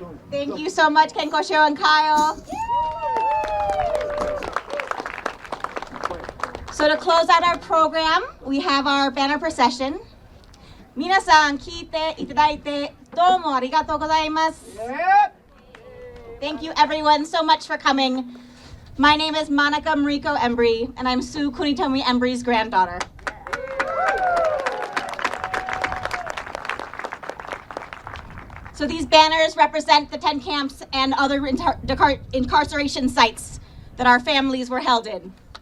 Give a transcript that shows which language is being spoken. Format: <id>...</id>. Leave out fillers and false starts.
<en>Thank you so much, Ken Koshiro and Kyle. So to close out our program, we have our banner procession.</en> <ja>皆さん聞いていただいてどうもありがとうございます。</ja> <en>Thank you everyone so much for coming. My name is Monica Mariko Embry, and I'm Sue Kunitomi Embry's granddaughter. So these banners represent the 10 camps and other incarceration sites that our families were held in.</en>